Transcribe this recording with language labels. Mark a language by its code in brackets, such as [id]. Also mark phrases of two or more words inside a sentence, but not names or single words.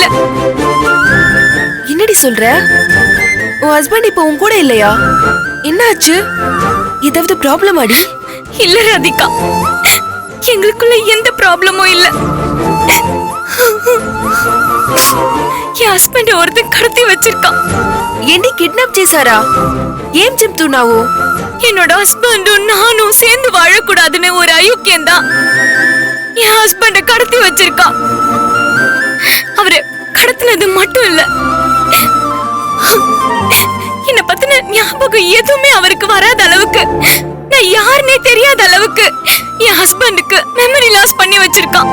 [ta] என்னடி சொல்ற? உன் ஹஸ்பண்ட் இப்ப உன் கூட இல்லையா? என்னாச்சு? ஏதாவது ப்ராப்ளம் ஆடி? இல்ல ராதிகா, எங்களுக்குள்ள எந்த ப்ராப்ளமும் இல்ல. என் ஹஸ்பண்ட் ஒருத்தன் கடத்தி வச்சிருக்கான். [te] ఏంటి కిడ్నాప్ చేశారా? ఏం చెప్తున్నావు? [ta] என்னோட ஹஸ்பண்டும் நானும் சேர்ந்து வாழக்கூடாதுன்னு ஒரு அயோக்கியம் தான் என் ஹஸ்பண்ட கடத்தி வச்சிருக்கான். அவரை கடத்தினது மட்டும் இல்ல, என்ன பத்தின ஞாபகம் எதுவுமே அவருக்கு வராத அளவுக்கு, நான் யாருன்னே தெரியாத அளவுக்கு என் ஹஸ்பண்டுக்கு [en] memory loss [ta] பண்ணி வச்சிருக்கான்.